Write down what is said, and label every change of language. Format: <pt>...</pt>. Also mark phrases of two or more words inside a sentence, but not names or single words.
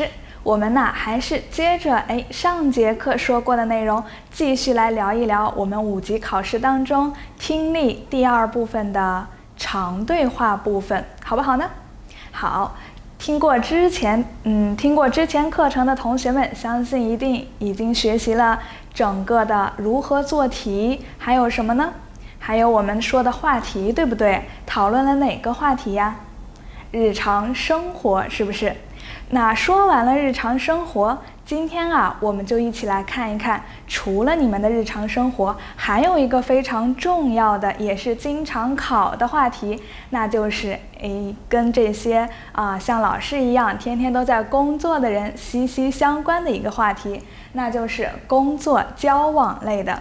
<zh>我們還是接着上節課說過的內容，繼續來聊一聊我們5級考試當中聽力第2部分的長對話部分，好不好呢？好，聽過之前課程的同學們，相信一定已經學習了整個的如何做題，還有什麼呢？還有我們說的話題，對不對？討論了哪個話題呀？日常生活，是不是？那說完了日常生活，今天我們就一起來看一看，除了你們的日常生活，還有一个非常重要的，也是经常考的话题，那就是跟这些像老師一樣天天都在工作的人息息相關的一個話題，那就是工作交往類的。</zh>